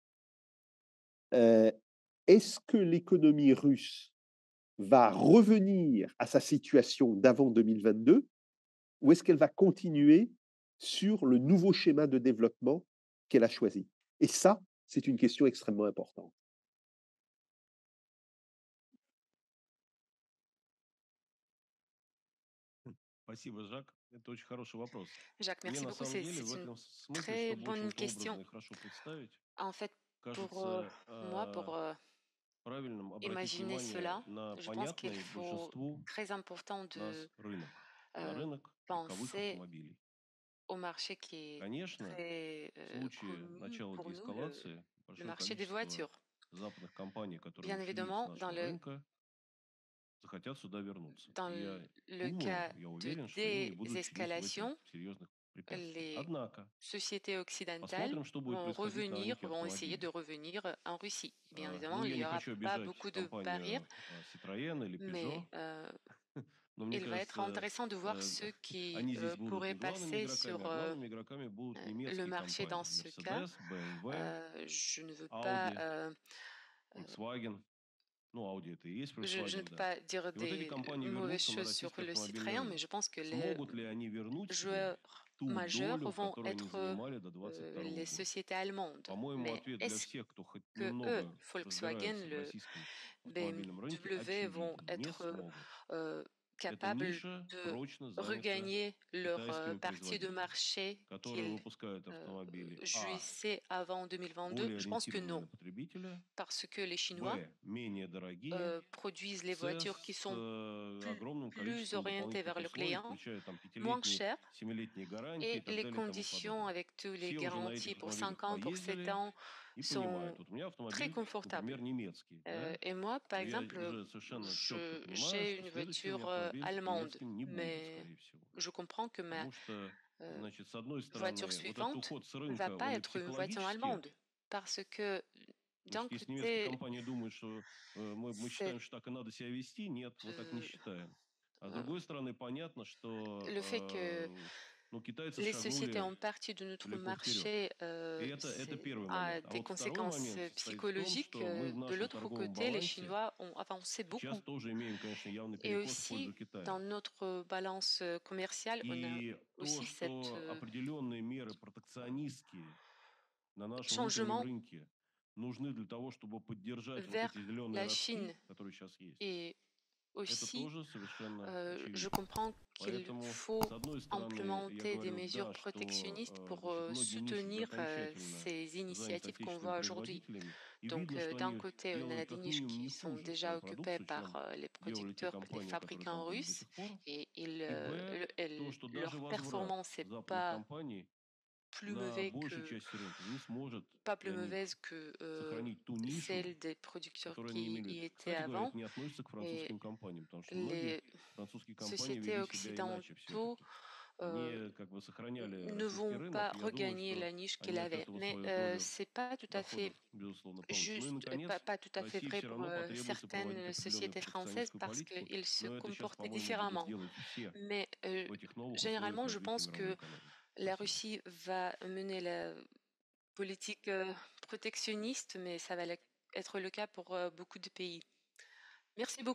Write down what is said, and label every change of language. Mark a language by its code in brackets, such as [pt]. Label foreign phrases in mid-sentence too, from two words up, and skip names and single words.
[fr] Est-ce que l'économie russe va revenir à sa situation d'avant 2022 ou est-ce qu'elle va continuer sur le nouveau schéma de développement qu'elle a choisi? Et ça, c'est une question extrêmement importante. [ru] Спасибо, Жак. Это очень хороший вопрос. Jacques, Мне [fr] merci [ru] на [fr] beaucoup. [ru] самом [fr] C'est [ru] деле в [fr] c'est une [ru] этом смысле, [fr] très [ru] чтобы [fr] bonne [ru] очень это [fr] question. [ru] образно и хорошо представить, [fr] En fait, pour [ru] кажется [fr] moi, pour [ru] правильным обратить [fr] imaginer [ru] внимание [fr] cela, [ru] на [fr] je pense qu'il [ru] понятный [fr] faut [ru] большинству [fr] très important [ru] нас [fr] de [ru] рынок. euh, Рынок легковых [fr] penser [ru] автомобилей. [fr] au marché qui est [ru] Конечно, [fr] très [ru] в случае [fr] connu [ru] начала [fr] pour nous, [ru] деэскалации [fr] le [ru] большое [fr] marché des [ru] количество [fr] voitures. [ru] западных компаний, которые [fr] Bien [ru] ушли с [fr] évidemment, [ru] нашего рынка, захотят сюда вернуться. [fr] dans [ru] И я [fr] le [ru] думаю, [fr] cas [ru] я [fr] de [ru] уверен, что им не будут чинить в этом [fr] désescalation, [ru] серьезных препятствий. [fr] les [ru] Однако, [fr] sociétés occidentales [ru] посмотрим, что будет происходить на рынке [fr] vont essayer de [ru] автомобилей. [fr] revenir en Russie. Bien [ru] Ну, [fr] évidemment, il [ru] я [fr] n'y [ru] не [fr] aura [ru] хочу [fr] pas [ru] обижать [fr] beaucoup de barrières, [ru] компанию Citroën или [fr] mais [ru] Peugeot, но мне [fr] il va être [ru] кажется, [fr] intéressant de voir ceux qui [ru] они здесь будут [fr] pourraient [ru] не главными [fr] passer [ru] игроками, [fr] sur [ru] а главными игроками будут [fr] le [ru] немецкие [fr] marché dans [ru] компании. [fr] ce cas. Mercedes, BMW, Je ne veux pas, [ru] Audi, Volkswagen. Ну, Audi это и есть [fr] je ne Volkswagen, peux [ru] да. [fr] pas dire [ru] И вот эти [fr] des [ru] компании [fr] mauvaises [ru] вернутся на [fr] choses sur [ru] российский [fr] le [ru] автомобильный [fr] Citroën, mais [ru] рынок. [fr] je pense que les [ru] Смогут ли они вернуть себе [fr] joueurs [ru] ту [fr] majeurs [ru] долю, [fr] vont [ru] которую они [fr] être [ru] занимали до 2022 [fr] les [ru] года? [fr] sociétés allemandes. [ru] По-моему, [fr] Mais [ru] ответ для [fr] est-ce [ru] всех, кто хоть [fr] que eux, [ru] немного Volkswagen, разбирается в [fr] le [ru] российском автомобильном рынке, [fr] BMW, vont [ru] очевиден. Не [fr] être [ru] смогут. Эта [fr] capables [ru] ниша [fr] de [ru] прочно занята [fr] regagner leur [ru] китайскими [fr] partie de [ru] производителями, [fr] marché [ru] которые [fr] qu'ils [ru] выпускают автомобили [fr] jouissaient avant 2022? [ru] более [fr] Je pense que [ru] ориентированные [fr] non, [ru] на потребителя, [fr] parce que les Chinois [ru] менее дорогие, [fr] produisent les [ru] с [fr] voitures qui sont [ru] огромным [fr] plus [ru] количеством [fr] orientées vers [ru] дополнительных [fr] le [ru] условий, [fr] client, [ru] включая там [fr] moins [ru] 5-летние, [fr] chères, [ru] 7-летние гарантии и [fr] et [ru] так [fr] les [ru] далее и тому [fr] conditions [ru] подобное. [fr] avec tous les [ru] Все уже на этих [fr] garanties pour [ru] автомобилях [fr] 5 ans, pour 7 [ru] поездили [fr] ans [ru] и [fr] sont [ru] понимают. Вот у меня [fr] très [ru] автомобиль, [fr] confortables. [ru] например, немецкий, да, [fr] Et moi, par [ru] но я [fr] exemple, [ru] уже совершенно четко понимаю, [fr] j'ai [ru] что [fr] une [ru] следующий у меня [fr] voiture [ru] автомобиль [fr] allemande, [ru] немецким не будет, [fr] mais [ru] скорее всего. [fr] je comprends que ma [ru] Потому что, значит, с одной [fr] voiture [ru] стороны, вот этот [fr] suivante [ru] уход с [fr] ne va [ru] рынка, [fr] pas [ru] он и [fr] être une voiture [ru] психологический. [fr] allemande, parce que d'un [ru] Значит, если немецкие [fr] côté, [ru] компании думают, что мы считаем, что так и надо себя вести, нет, мы так не считаем. А с другой стороны, понятно, [fr] le fait que [ru] что ну, китайцы [fr] les sociétés [ru] шагнули [fr] ont partie de notre [ru] далеко вперед. [fr] marché [ru] И это первый [fr] a [ru] момент. А [fr] des [ru] вот второй [fr] conséquences [ru] момент soстоит в том, [fr] psychologiques. [ru] что мы в [fr] De [ru] нашем [fr] l'autre [ru] торговом [fr] côté, les [ru] балансе [fr] Chinois ont avancé [ru] сейчас [fr] beaucoup. [ru] тоже имеем, конечно, явный [fr] Et [ru] перекос в [fr] aussi, [ru] пользу Китая. [fr] dans notre balance commerciale, on a [ru] И то, [fr] aussi cette [ru] что определенные меры протекционистские на нашем внутреннем [fr] changement [ru] рынке нужны для того, чтобы поддержать вот [fr] vers [ru] эти зеленые [fr] la [ru] ростки, [fr] Chine. [ru] которые сейчас есть. [fr] Et [ru] Это [fr] aussi, [ru] тоже совершенно [fr] je [ru] очевидно. [fr] comprends qu'il [ru] Поэтому, [fr] faut [ru] с одной стороны, я [fr] implémenter des [ru] говорю, [fr] mesures [ru] да, что [fr] protectionnistes pour [ru] значит, многие ниши уже [fr] soutenir [ru] окончательно [fr] ces [ru] заняты [fr] initiatives qu'on [ru] отечественными [fr] voit aujourd'hui. [ru] производителями. И [fr] Donc, [ru] видно, что [fr] d'un [ru] они [fr] côté, on a [ru] делают [fr] des [ru] как [fr] niches [ru] минимум не [fr] qui sont [ru] хуже [fr] déjà [ru] свою [fr] occupées [ru] продукцию, [fr] par [ru] чем [fr] les [ru] делали те [fr] producteurs, les [ru] компании, которые [fr] fabricants [ru] там были до [fr] russes, [ru] сих пор. [fr] et [ru] И Б, то, что даже [fr] leur [ru] возврат [fr] performance n'est [ru] западных [fr] pas [ru] компаний [fr] plus [ru] на [fr] mauvaise [ru] большей [fr] que, [ru] части рынка не сможет [fr] pas plus [ru] для них [fr] mauvaise que [ru] сохранить ту нишу, [fr] celle des producteurs [ru] которую они [fr] qui [ru] имели. [fr] y étaient [ru] Кстати говоря, [fr] avant. [ru] это не относится к [fr] Et [ru] французским компаниям, потому что многие [fr] les [ru] французские компании [fr] sociétés [ru] вели себя иначе [fr] occidentaux [ru] все-таки. Они как бы сохраняли [fr] ne [ru] российский [fr] vont [ru] рынок, [fr] pas [ru] и я думаю, [fr] regagner [ru] что [fr] la niche qu'il [ru] они от [fr] avait. [ru] этого [fr] Mais [ru] свою долю [fr] c'est pas tout à fait [ru] доходов, безусловно, получат. Ну и, [fr] juste, pas, [ru] наконец, [fr] pas tout à fait [ru] России [fr] vrai [ru] все [fr] pour [ru] равно потребуется проводить [fr] certaines [ru] определенную [fr] sociétés françaises [ru] протекционистскую [fr] parce [ru] политику, [fr] qu'ils se [ru] но это сейчас, [fr] comportaient [ru] по-моему, будут [fr] différemment. [ru] делать все [fr] Mais [ru] в этих новых условиях [fr] généralement, je [ru] развития [fr] pense [ru] мировой [fr] que [ru] экономики. [fr] la [ru] Спасибо. [fr] Russie va mener la politique protectionniste, mais ça va être le cas pour beaucoup de pays. Merci beaucoup.